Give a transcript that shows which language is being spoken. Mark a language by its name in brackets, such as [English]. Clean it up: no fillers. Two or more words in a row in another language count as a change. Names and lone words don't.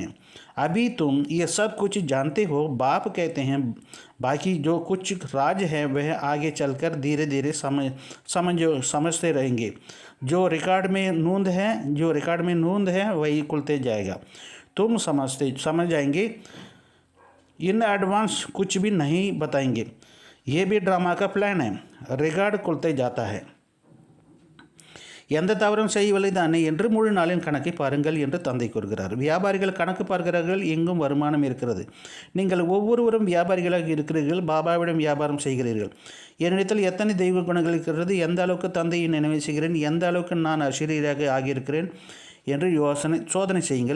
[Hindi] अभी तुम ये सब कुछ जानते हो। बाप कहते हैं बाकी जो कुछ राज है वह आगे चलकर धीरे धीरे समझते रहेंगे। जो रिकॉर्ड में नोंद है वही खुलते जाएगा। तुम समझ जाएंगे। [English] in advance [Hindi] कुछ भी नहीं बताएंगे। ये भी ड्रामा का प्लान है। रिकॉर्ड खुलते जाता है. [Tamil] எந்த தவறும் செய்யவில்லைதானே என்று முழு நாளின் கணக்கை பாருங்கள் என்று தந்தை கூறுகிறார். வியாபாரிகள் கணக்கு பார்க்கிறார்கள், எங்கும் வருமானம் இருக்கிறது. நீங்கள் ஒவ்வொருவரும் வியாபாரிகளாக இருக்கிறீர்கள், பாபாவிடம் வியாபாரம் செய்கிறீர்கள். என்னிடத்தில் எத்தனை தெய்வ குணங்கள் இருக்கிறது, எந்த அளவுக்கு தந்தையை நினைவு செய்கிறேன், எந்த அளவுக்கு நான் அசிரியராக ஆகியிருக்கிறேன் என்று சோதனை செய்யுங்கள்.